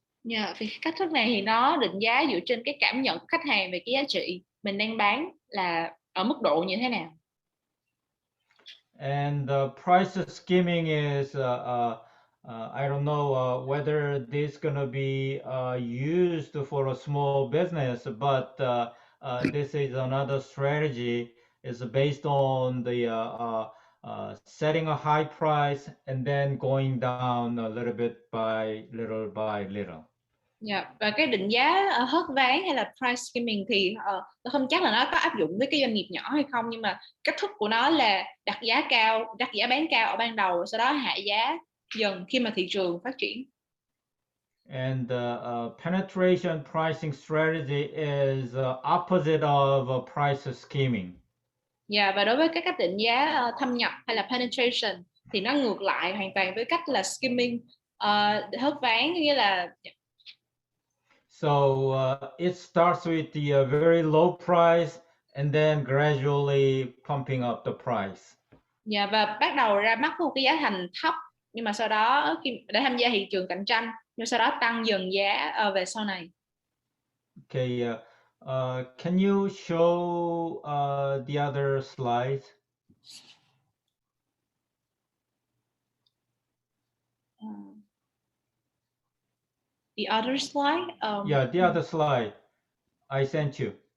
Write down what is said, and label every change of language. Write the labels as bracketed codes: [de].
[vi] Yeah, vì cách thức này thì nó định giá dựa trên cái cảm nhận của khách hàng về cái giá trị mình đang bán là ở mức độ như thế nào. [en] And price skimming is I don't know whether this gonna be used for a small business, but this is another strategy. Is based on the setting a high price and then going down a little bit by little. Yeah. [vi] Và cái định giá hớt ván hay là price skimming thì tôi không chắc là nó có áp dụng với cái doanh nghiệp nhỏ hay không, nhưng mà cách thức của nó là đặt giá bán cao ở ban đầu, sau đó hạ giá dần khi mà thị trường phát triển. [en] And penetration pricing strategy is opposite of price skimming. [vi] Yeah, và đối với cái cách định giá thâm nhập hay là penetration thì nó ngược lại hoàn toàn với cách là skimming, hớt ván, nghĩa là [en] so it starts with the very low price and then gradually pumping up the price. [vi] Yeah, và bắt đầu ra mắt một cái giá thành thấp, nhưng mà sau đó để tham gia thị trường cạnh tranh, nhưng sau đó tăng dần giá về sau này. [en] Okay, can you show the other slides? The other slide? Yeah, the other slide I sent you.